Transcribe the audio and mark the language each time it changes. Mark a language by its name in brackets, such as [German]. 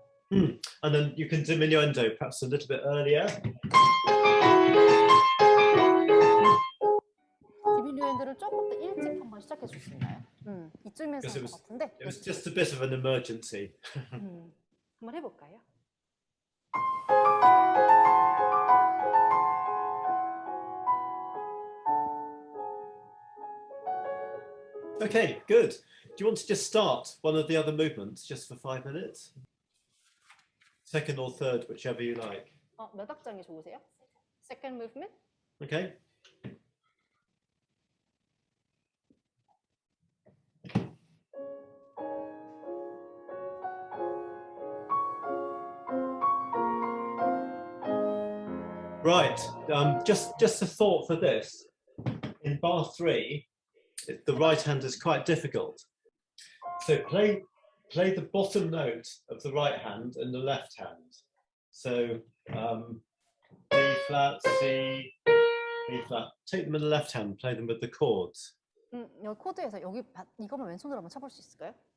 [English] And then you can diminuendo perhaps a little bit earlier. [Korean] 디미누엔도를 조금 더 일찍 한번 시작해 줄 수 있나요? 이쯤에서 할 것 같은데. [English] It was just a bit of an emergency. [Korean] 한번 해볼까요? [English] Okay, good. Do you want to just start one of the other movements just for 5 minutes? Second or third, whichever you like. [Korean] 몇 악장이 좋으세요? [English] Second movement? Okay. Right. Just a thought for this. in bar 3, the right hand is quite difficult. So play the bottom note of the right hand in the left hand. So D flat, C, B flat. Take them in the left hand, play them with the chords. [Korean] 여기 코드에서 여기 이거만 왼손으로 한번 쳐볼 수 있을까요?